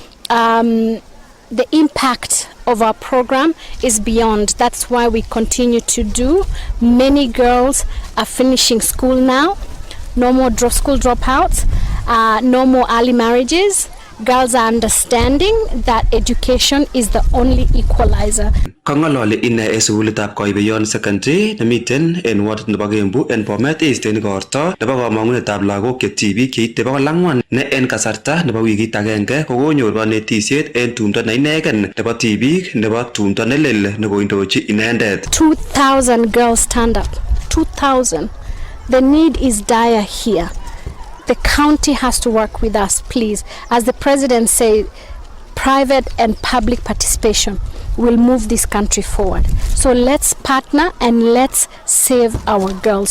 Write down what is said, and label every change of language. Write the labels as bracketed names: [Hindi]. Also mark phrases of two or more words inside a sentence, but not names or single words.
[English] The impact of our program is beyond. That's why we continue to do. Many girls are finishing school now. No more school dropouts. No more early marriages. Girls are understanding that education is the only equalizer. [Kipsigis] Kangololi ine e sukulitab Koibeyon Secondary nemiten en ward nebo Kembu en Bomet East en igorto nebo kamangunetab lagok che tibik cheite 400 ne en kasarta nebo wikit agenge kokonyor konetisiet en tumdo ne inegen nebo tibik nebo tumdo nelel nekoindochi inendet. [English] 2,000 girls stand up. 2,000. The need is dire here. The county has to work with us, please. As the president said, private and public participation will move this country forward. So let's partner and let's save our girls.